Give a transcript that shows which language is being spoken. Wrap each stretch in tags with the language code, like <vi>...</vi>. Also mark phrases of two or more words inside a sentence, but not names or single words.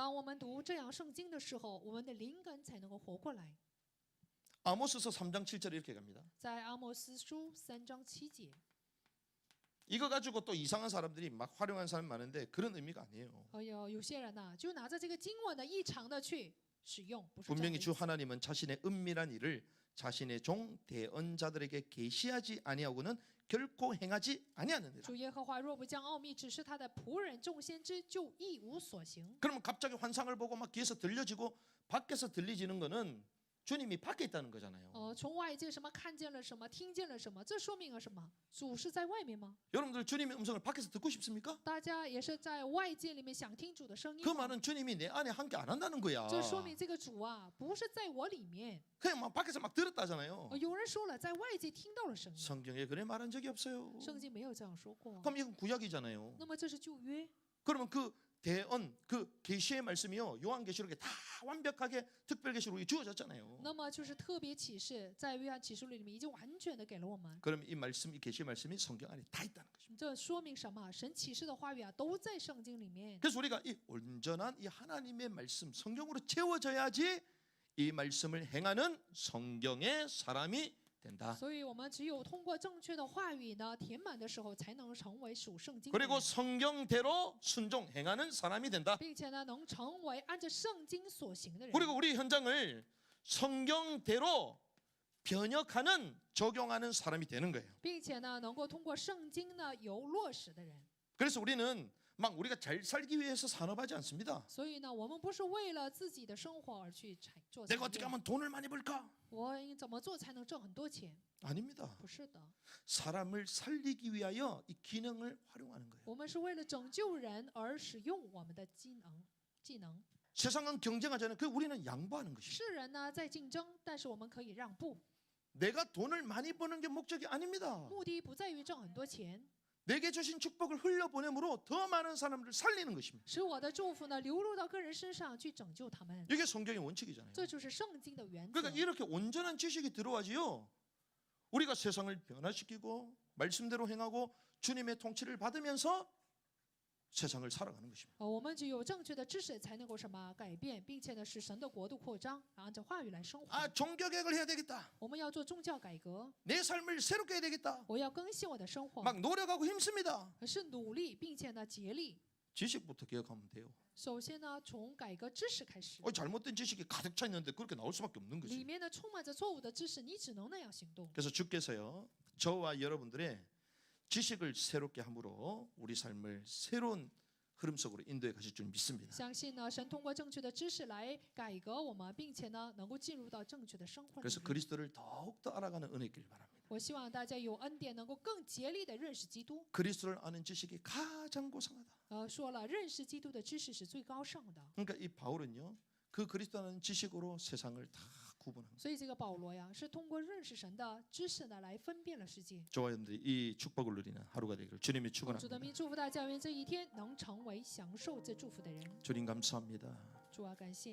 <zh>当我们读这样圣经的时候，我们的灵感才能够活过来。</zh> <ko>아모스서 3장 7절에 이렇게 갑니다.</ko> <zh>在阿莫斯书3章7节，</zh> <ko>이거 가지고 또 이상한 사람들이 막 활용하는 사람 많은데 그런 의미가 아니에요.</ko> <zh>有些人呢，就拿着这个经文呢，异常的去使用，不是这样的</zh> <ko>분명히</ko> <zh>意</zh> <ko>주</ko> <zh>思。</zh> <ko>하나님은 자신의 은밀한 일을 자신의 종 대언자들에게 계시하지 아니하고는 결코 행하지 아니하느니라.</ko> <zh>主耶和华若不将奥秘指示他的仆人众先知，就一无所行。</zh> <ko>그러면 갑자기 환상을 보고 막 귀에서 들려지고 밖에서 들리지는 거는 주님이 밖에 있다는 거잖아요.</ko> <zh>从外界什么看见了什么，听见了什么，这说明了什么？主是在外面吗？</zh> <ko>여러분들 주님의 음성을 밖에서 듣고 싶습니까?</ko> <zh>大家也是在外界里面想听主的声音</zh> <ko>그</ko> <zh>吗？</zh> <ko>말은 주님이 내 안에 함께 안 한다는 거야.</ko> <zh>这说明这个主啊，不是在我里面。</zh> <ko>그냥 막 밖에서 막 들었다잖아요.</ko> <zh>有人说了，在外界听到了声音，</zh> <ko>성경에 그래 말한 적이 없어요.</ko> <zh>圣经没有这样说过。</zh> <ko>그럼 이건 구약이잖아요.</ko> <zh>那么这是旧约，</zh> <ko>그러면 그 대언, 그 계시의 말씀이요, 요한계시록에 다 완벽하게 특별계시로 우리 주어졌잖아요.</ko> <zh>那么就是特别启示，在约翰启示录里面已经完全的给了我们。</zh> <ko>그럼 이 말씀, 이 계시의 말씀이 성경 안에 다 있다는 거죠.</ko> <zh>这说明什么？神启示的话语啊，都在圣经里面。</zh> <ko>그래서 우리가 이 온전한 이 하나님의 말씀, 성경으로 채워져야지 이 말씀을 행하는 성경의 사람이 된다.</ko> <zh>所以我们只有通过正确的话语呢，填满的时候，才能成为属圣经的</zh> <ko>그리고</ko> <zh>人，</zh> <ko>성경대로 순종 행하는 사람이 된다.</ko> <zh>并且呢，能成为按照圣经所行的人。</zh> <ko>그리고 우리 현장을 성경대로 변혁하는 적용하는 사람이 되는 거예요.</ko> <zh>并且呢，能够通过圣经呢有落实的人。</zh> <ko>그래서 우리는 막 우리가 잘 살기 위해서 산업하지 않습니다.</ko> <zh>所以呢，我们不是为了自己的生活而去做</zh> <ko>내가</ko> <zh>产</zh> <ko>어떻게</ko> <zh>业。</zh> <ko>하면 돈을 많이 벌까?</ko> <zh>我应怎么做才能挣很多钱？</zh> <ko>아닙니다.</ko> <zh>不是的，</zh> <ko>사람을 살리기 위하여 이 기능을 활용하는 거예요.</ko> <zh>我们是为了拯救人而使用我们的技能。</zh> <ko>세상은 경쟁하잖아요. 그 우리는 양보하는 것이죠.</ko> <zh>世人呢在竞争，但是我们可以让步，</zh> <ko>내가 돈을 많이 버는 게 목적이 아닙니다.</ko> <zh>目的不在于挣很多钱，</zh> <ko>내게 주신 축복을 흘려보내므로 더 많은 사람들을 살리는 것입니다.</ko> <zh>使我的祝福呢流入到个人身上去拯救他们。</zh> <ko>이게 성경의 원칙이잖아요.</ko> <zh>这就是圣经的原则。</zh> <ko>그러니까 이렇게 온전한 지식이 들어와지요. 우리가 세상을 변화시키고 말씀대로 행하고 주님의 통치를 받으면서 세상을 살아가는 것입니다.</ko> <zh>我们只有正确的知识，才能够什么改变，并且呢使神的国度扩张，按照话语来生活。</zh> <ko>아, 종교개혁을 해야 되겠다.</ko> <zh>我们要做宗教改革，</zh> <ko>내 삶을 새롭게 해야 되겠다.</ko> <zh>我要更新我的生活，</zh> <ko>막 노력하고 힘씁니다.</ko> <zh>是努力，并且呢竭力。</zh> <ko>지식부터 개혁하면 돼요.</ko> <zh>首先呢，从改革知识开始，</zh> <ko>잘못된 지식이 가득 차 있는데 그렇게 나올 수밖에 없는</ko> <zh>里</zh> <ko>거지.</ko> <zh>面呢充满着错误的知识，你只能那样行动。</zh> <ko>그래서 주께서요, 저와 여러분들의 지식을 새롭게 함으로 우리 삶을 새로운 흐름 속으로 인도해 가실 줄 믿습니다.</ko> <zh>相信呢，神通过正确的知识来改革我们，并且呢能够进入到正确的生活里</zh> <ko>그래서</ko> <zh>面。</zh> <ko>그리스도를 더욱더 알아가는 은혜 있길 바랍니다.</ko> <zh>我希望大家有恩典，能够更竭力的认识基督。</zh> <ko>그리스도를 아는 지식이 가장 고상하다.</ko> <zh>说了，认识基督的知识是最高尚的。</zh> <ko>그러니까 이 바울은요, 그 그리스도라는 지식으로 세상을 다 구분한 거예요.</ko> <zh>所以这个保罗呀，是通过认识神的知识呢，来分辨了世界。</zh> <ko>저와 여러분들이 이 축복을 누리는 하루가 되기를 주님이</ko> <zh>主的</zh> <ko>축원합니다.</ko> <zh>名祝福大家，愿这一天能成为享受这祝福的人。</zh> <ko>주님 감사합니다.</ko> <zh>主啊，感谢你。</zh>